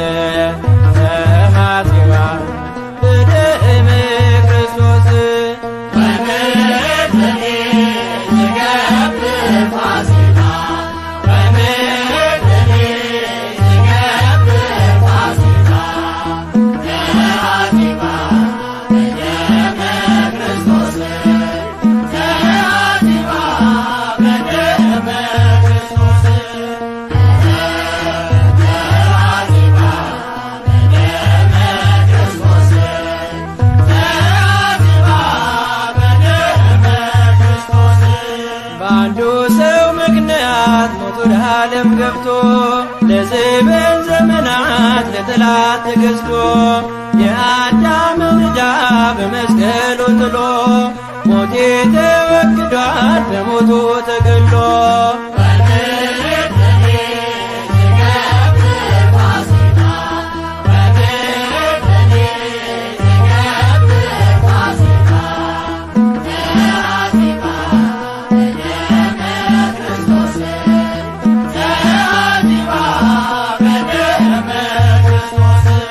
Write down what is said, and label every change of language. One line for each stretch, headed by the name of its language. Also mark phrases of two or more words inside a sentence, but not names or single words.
Geez: ተሐሴባ በደመ ክርስቶስ ወምድኔ ትገብር ፋሲካ ወምድኔ ትገብር ፋሲካ ተሐሴባ በደመ ክርስቶስ ተሐሴባ በደመ ክርስቶስ ተሐሴባ በደመ ክርስቶስ ተሐሴባ በደመ ክርስቶስ
Amharic: በአንዱ ሰው ምክንያት ሞት ወደ ዓለም ገብቶ ለዘበን ዘመናት ለጠላት ተገዝቶ የአዳምን ዕዳ በመስቀሉ ጥሎ ሞቴ ተወግዷል በሞቱ ተገድሎ
Geez: ወምድኔ ትገብር ፋሲካ
Amharic: ወምድኔ ትገብር ፋሲካ ተሐሴባ በደመ ክርስቶስ ተሐሴባ በደመ ክርስቶስ